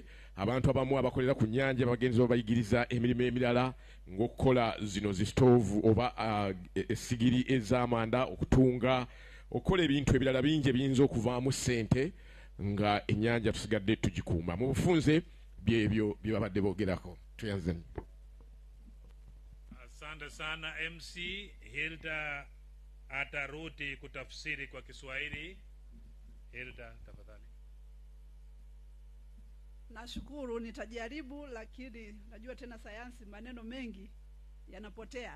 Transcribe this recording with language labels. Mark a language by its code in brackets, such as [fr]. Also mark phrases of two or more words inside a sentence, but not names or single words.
[lg] Abantu abamu abakolera ku nnyanja bagenzi babayigiriza emirimu emirala ng'okukola zino zistoovu oba essigiri ez'amanda, okutunga, okukola ebintu ebirala bingi ebiyinza okuvaamu ssente nga ennyanja tusigadde tugikuuma. Mu bufunze byebyo bye babadde boogerako. Tuyanzeni. [sw] Asante sana MC. Hilda atarudi kutafsiri kwa Kiswahili. Hilda, tafadhali. Nashukuru, nitajaribu, lakini najua tena sayansi maneno mengi yanapotea.